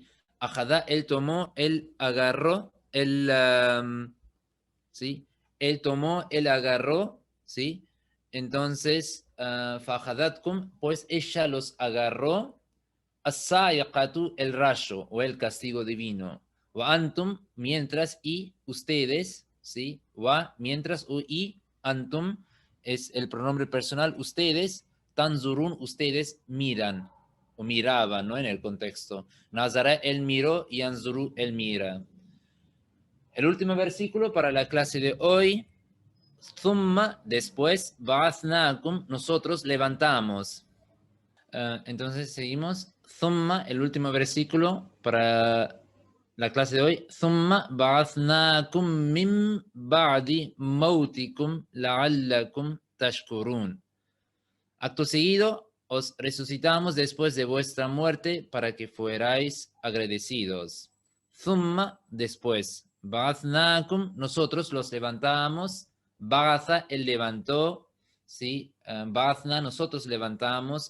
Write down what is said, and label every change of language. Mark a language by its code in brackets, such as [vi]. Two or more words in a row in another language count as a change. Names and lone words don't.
[es] Ajadá, él tomó, él agarró, ¿sí? Él tomó, él agarró, ¿sí? Entonces, fajadatkum, pues ella los agarró, as-sa'iqatu, el rayo o el castigo divino. [ar] وأنتم, [es] mientras, y ustedes, ¿sí? Wa, mientras, y antum es el pronombre personal, ustedes, tanzurun, ustedes miran o miraban, ¿no? En el contexto. Nazara, él miró, y anzuru, él mira. El último versículo para la clase de hoy. Thumma, después, ba'athnakum, nosotros levantamos. Entonces seguimos. Thumma, el último versículo para la clase de hoy. [ar] ثم بعثناكم من بعد موتكم لعلكم تشكرون. [es] Acto seguido, os resucitamos después de vuestra muerte para que fuerais agradecidos. Thumma, después. Ba'athnakum, nosotros los levantamos. Ba'atha, él levantó. ¿Sí? Ba'athna, nosotros levantamos.